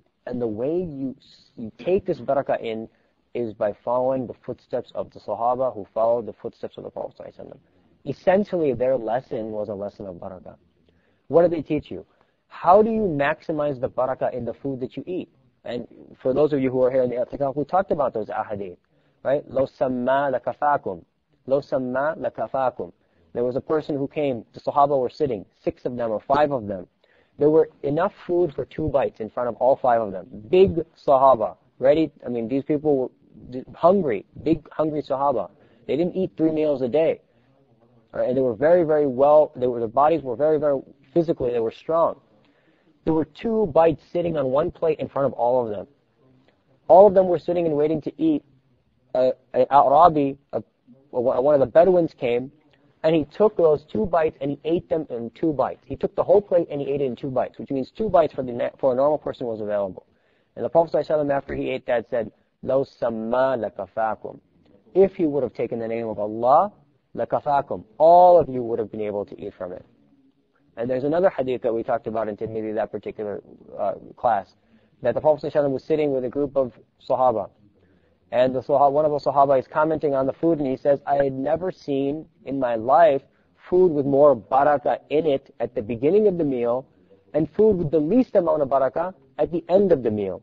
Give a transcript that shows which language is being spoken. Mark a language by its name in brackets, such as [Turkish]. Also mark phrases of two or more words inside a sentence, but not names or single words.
[English] And the way you take this barakah in is by following the footsteps of the Sahaba who followed the footsteps of the Prophet ﷺ. Essentially, their lesson was a lesson of barakah. What did they teach you? How do you maximize the barakah in the food that you eat? And for those of you who are here in the i'tikaf, we talked about those ahadith, right? [Arabic] لَوْ سَمَّا لَكَفَاكُمْ لَوْ سَمَّا لَكَفَاكُمْ. [English] There was a person who came, the Sahaba were sitting, 6 of them or 5 of them. There were enough food for 2 bites in front of all 5 of them. Big Sahaba, ready? I mean, these people were hungry, big hungry Sahaba. They didn't eat 3 meals a day. Right? And they were very well, their bodies were very physically, they were strong. There were 2 bites sitting on 1 plate in front of all of them. All of them were sitting and waiting to eat. an Arabi, one of the Bedouins came, and he took those 2 bites and he ate them in 2 bites. He took the whole plate and he ate it in 2 bites, which means 2 bites for a normal person was available. And the Prophet ﷺ, after he ate that, said, [Arabic] لَوْ سَمَّا لَكَفَاكُمْ. [English] If he would have taken the name of Allah, لَكَفَاكُمْ. All of you would have been able to eat from it. And there's another hadith that we talked about in maybe that particular class, that the Prophet ﷺ was sitting with a group of Sahaba. And one of the Sahaba is commenting on the food, and he says, I had never seen in my life food with more barakah in it at the beginning of the meal, and food with the least amount of barakah at the end of the meal.